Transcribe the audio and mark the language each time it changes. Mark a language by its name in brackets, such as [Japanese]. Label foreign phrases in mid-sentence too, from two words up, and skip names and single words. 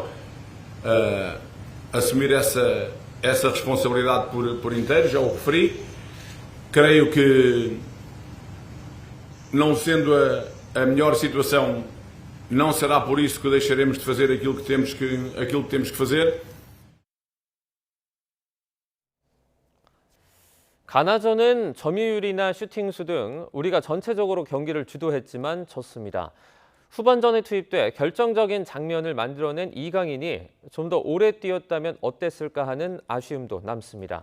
[Portuguese] Assumir essa responsabilidade por inteiro, já o referi. Creio que, não sendo a melhor situação, não será por isso que deixaremos de fazer aquilo que temos que fazer. [Korean] 가나전은 점유율이나 슈팅수 등 우리가 전체적으로 경기를 주도했지만 졌습니다. 후반전에 투입돼 결정적인 장면을 만들어낸 이강인이 좀 더 오래 뛰었다면 어땠을까 하는 아쉬움도 남습니다.